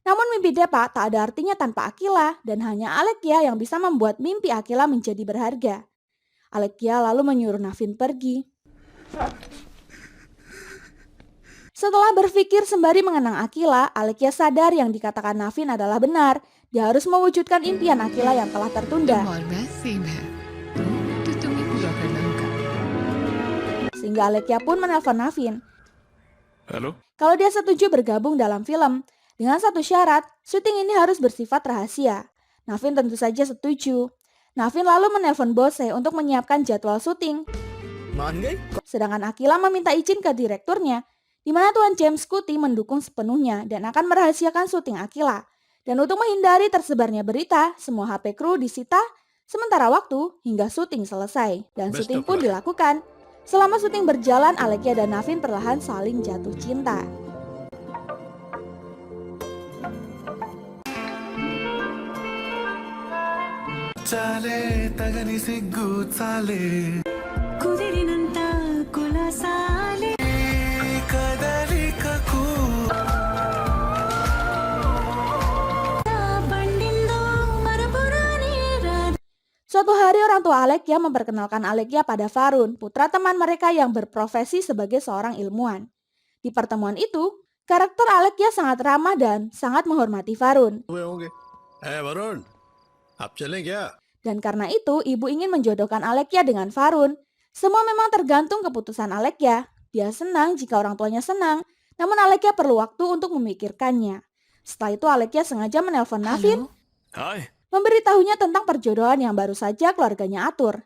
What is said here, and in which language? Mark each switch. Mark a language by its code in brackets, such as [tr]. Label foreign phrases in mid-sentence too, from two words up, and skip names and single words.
[id] Namun mimpi Depa tak ada artinya tanpa Akila dan hanya Alekia yang bisa membuat mimpi Akila menjadi berharga. Alekia lalu menyuruh Navin pergi. Setelah berpikir sembari mengenang Akila, Alekia sadar yang dikatakan Navin adalah benar. Dia harus mewujudkan impian Akila yang telah tertunda. [hi] तुम्हार नसीब है तो तुम्हें पूरा करना होगा [id] Sehingga Alekia pun menelpon Navin. हेलो Kalau dia setuju bergabung dalam film, dengan satu syarat, syuting ini harus bersifat rahasia. Navin tentu saja setuju. Navin lalu menelpon Bose untuk menyiapkan jadwal syuting. [hi] मान गई [id] Sedangkan Akila meminta izin ke direkturnya, di mana Tuan James Cootie mendukung sepenuhnya dan akan merahasiakan syuting Akila. Dan untuk menghindari tersebarnya berita, semua HP kru disita sementara waktu hingga syuting selesai. Dan Best syuting of pun luck. dilakukan. Selama syuting berjalan, Alekia dan Navin perlahan saling jatuh cinta. [te] చాలే తగని సిగ్గు చాలే కుదిరినంత కులాసాలే కదలికకు పండిందో మరపురాని రాధ [id] Suatu hari orang tua Alekia memperkenalkan Alekia pada Farun, putra teman mereka yang berprofesi sebagai seorang ilmuwan. Di pertemuan itu, karakter Alekia sangat ramah dan sangat menghormati Farun. [hi] हुए होंगे वरुण आप चलें क्या [id] Dan karena itu, ibu ingin menjodohkan Alekia dengan Farun. Semua memang tergantung keputusan Alekia. Dia senang jika orang tuanya senang, namun Alekia perlu waktu untuk memikirkannya. Setelah itu Alekia sengaja menelpon Navin, हाय memberitahunya tentang perjodohan yang baru saja keluarganya atur.